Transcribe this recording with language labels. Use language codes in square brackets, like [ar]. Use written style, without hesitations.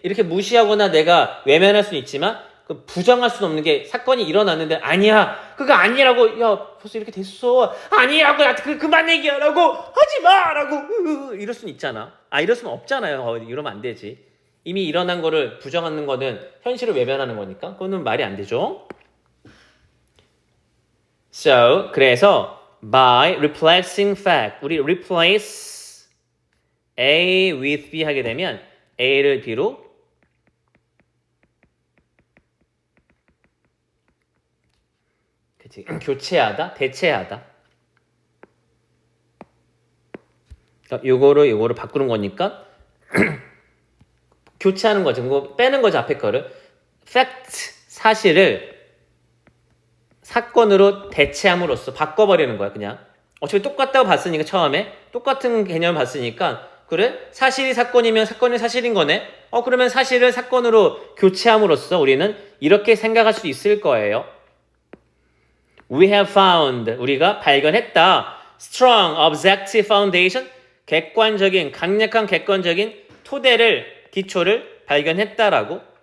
[ko] 이렇게 무시하거나 내가 외면할 수는 있지만 그 부정할 수는 없는 게 사건이 일어났는데 아니야, 그거 아니라고, 야 벌써 이렇게 됐어, 아니라고, 나한테 그만 얘기하라고, 하지마라고 이럴 수는 있잖아. 이럴 수는 없잖아요. 이러면 안 되지. 이미 일어난 거를 부정하는 거는 현실을 외면하는 거니까 그거는 말이 안 되죠. So, 그래서 [en] by replacing fact, [ko] 우리 [en] replace A with B [ko] 하게 되면 A를 B로 그치, 교체하다, 대체하다. 그러니까 요거를 바꾸는 거니까 교체하는 거죠. 그거 빼는 거죠, 앞에 거를. fact, 사실을 사건으로 대체함으로써 바꿔버리는 거야, 그냥. 어차피 똑같다고 봤으니까, 처음에 똑같은 개념을 봤으니까, 그래? 사실이 사건이면 사건이 사실인 거네? 그러면 사실을 사건으로 교체함으로써 우리는 이렇게 생각할 수 있을 거예요. [en] We have found, [ko] 우리가 발견했다. [en] Strong objective foundation, [ko] 객관적인, 강력한 객관적인 토대를, 기초를 발견했다라고.